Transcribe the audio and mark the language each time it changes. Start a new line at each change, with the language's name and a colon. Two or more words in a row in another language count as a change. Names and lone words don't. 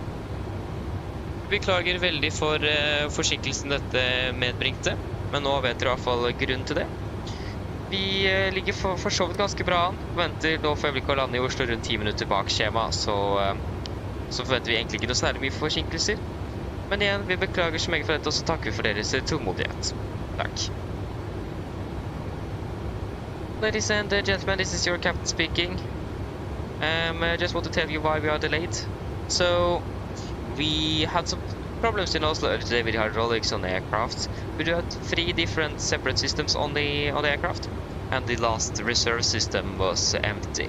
Norwegian: Vi beklager veldig for forsinkelsen dette medbringte, men nå vet dere i hvert fall grunnen til det. Vi ligger for så vidt ganske bra an. Venter nå for øyeblikket å lande i Oslo rundt 10 minutter bak skjema, så forventer vi egentlig ikke noe særlig mye forsinkelser. Men igjen, vi beklager så mye for dette, og så takker vi for deres tålmodighet. Takk.
English: Ladies and gentlemen, this is your captain speaking. I just want to tell you why we are delayed. So, we had some problems in Oslo today with hydraulics on the aircraft. We do have 3 different separate systems on the aircraft, and the last reserve system was empty.